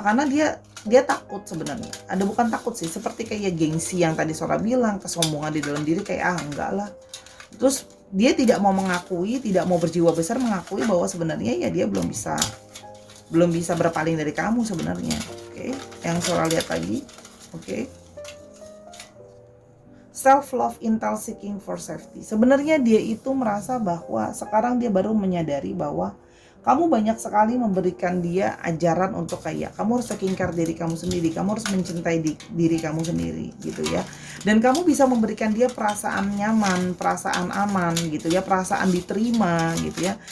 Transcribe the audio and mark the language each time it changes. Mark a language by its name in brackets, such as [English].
[Indonesian] Karena dia takut sebenarnya. Ada bukan takut sih, seperti kayak gengsi yang tadi Sora bilang, kesombongan di dalam diri kayak enggak lah. Terus dia tidak mau mengakui, tidak mau berjiwa besar mengakui bahwa sebenarnya ya dia belum bisa berpaling dari kamu sebenarnya. Oke, yang Sora lihat lagi. Oke. [English] Self love intel seeking for safety. [Indonesian] Sebenarnya dia itu merasa bahwa sekarang dia baru menyadari bahwa kamu banyak sekali memberikan dia ajaran untuk kayak kamu harus taking care diri kamu sendiri, kamu harus mencintai diri kamu sendiri gitu ya. Dan kamu bisa memberikan dia perasaan nyaman, perasaan aman gitu ya, perasaan diterima gitu ya.